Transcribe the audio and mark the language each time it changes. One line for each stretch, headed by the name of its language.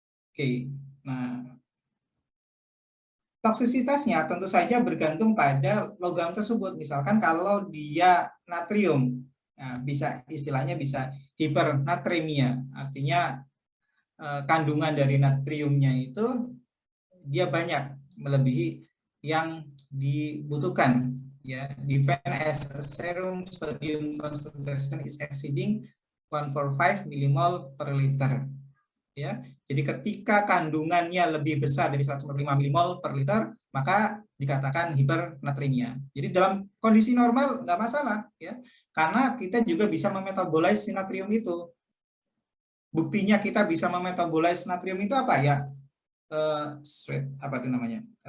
Indonesian: Oke, nah toksisitasnya tentu saja bergantung pada logam tersebut. Misalkan kalau dia natrium, nah, bisa istilahnya bisa hipernatremia, artinya kandungan dari natriumnya itu dia banyak melebihi yang dibutuhkan.
English: Ya, defined as a serum sodium concentration is exceeding 145 millimol per liter.
Indonesian: Ya, jadi ketika kandungannya lebih besar dari 145 milimol per liter, maka dikatakan hipernatremia. Jadi dalam kondisi normal nggak masalah, ya, karena kita juga bisa memetabolize natrium itu. Buktinya kita bisa memetabolize natrium itu apa ya? Sweat, apa itu namanya?